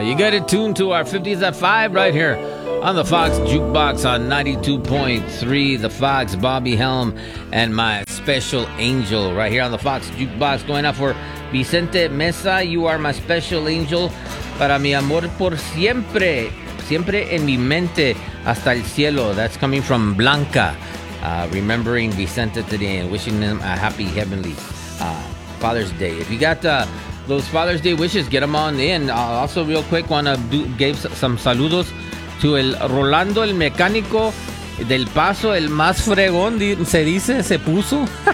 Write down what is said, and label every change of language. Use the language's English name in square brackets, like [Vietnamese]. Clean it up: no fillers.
[English] You got it tuned to our 50s at 5 right here on the Fox Jukebox on 92.3. The Fox, Bobby Helm, and my special angel right here on the Fox Jukebox. Going out for Vicente Mesa. You are my special angel. [Spanish] Para mi amor por siempre. Siempre en mi mente hasta el cielo. [English] That's coming from Blanca. Remembering Vicente today and wishing him a happy heavenly Father's Day. If you got those Father's Day wishes, get them on in. Also, real quick, want to give some saludos to [Spanish] el Rolando, el mecánico del paso, el más fregón, se puso.